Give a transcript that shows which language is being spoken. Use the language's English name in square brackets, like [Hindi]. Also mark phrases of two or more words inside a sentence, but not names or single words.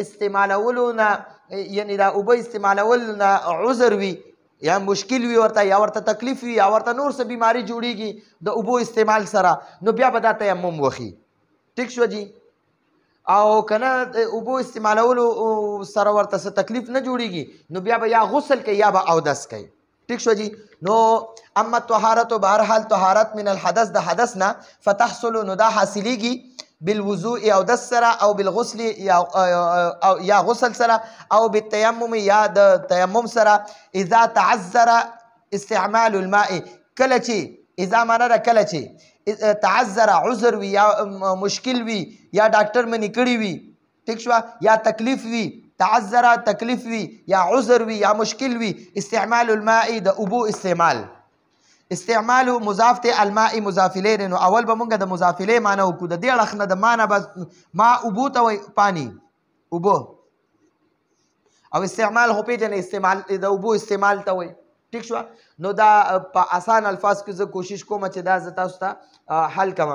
[Pashto] استعمالولو نه یعنی دا اوبه استعمالول نه عذر وي یا مشکل وي ورته یا ورته تکلیف وي یا ورته نور څه بیماری جوړیږي د اوبو استعمال سره نو بیا به دا تیمم وخي ټیک شو جی او کنه د اوبو استعمالولو سره ورته څه تکلیف نه جوړیږي نو بیا به یا غسل کوي یا به اودس کوي ټیک شو جی نو اما طهارت بهرحال [Arabic] طهارت من الحدث [Pashto] د حدث نه فتحصل نو دا حاصلېږي بالوضوء او د سره او بالغسل یا غسل سره او بالتيمم یا د تیمم سره [Arabic] اذا تعذر استعمال الماء [Pashto] کله چې اذا معنا د کله چې تعذر عذر وي یا مشکل وي یا ډاکټر منی کړي وي ټیک شو یا تکلیف وي تعذر تکلیف وي یا عذر وي یا مشکل وي [Arabic] استعمال الماء [Pashto] د اوبو استعمال مضاف ته [Arabic] الماء مضاف الیه [Pashto] نو اول به مونږ د مضاف الیه معنی وکړو د دې اړخ نه د معنی بس ما اوبو ته وایي پانی اوبو او استعمال خو پیژنې استعمال د اوبو استعمال ته وایي ټیک شو نو دا په آسان الفاظ کې زه کوشش کوم چې دا زه تاسو ته حل